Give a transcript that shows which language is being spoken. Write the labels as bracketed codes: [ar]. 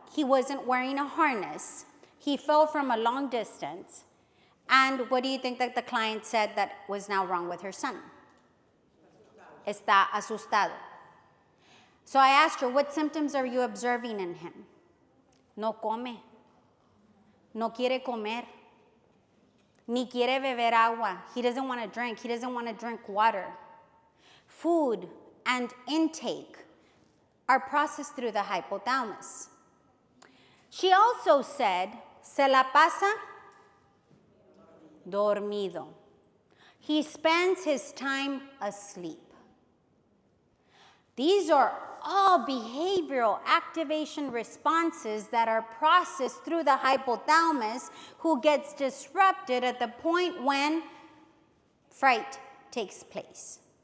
[en] He wasn't wearing a harness. He fell from a long distance. And what do you think that the client said that was now wrong with her son? [es] Está asustado. [en] So I asked her, what symptoms are you observing in him? [es] No come, no quiere comer, ni quiere beber agua. [en] He doesn't want to drink. He doesn't want to drink water. Food and intake are processed through the hypothalamus. She also said, [es] se la pasa dormido. [en] He spends his time asleep. These are all behavioral activation responses that are processed through the hypothalamus, who gets disrupted at the point when fright takes place.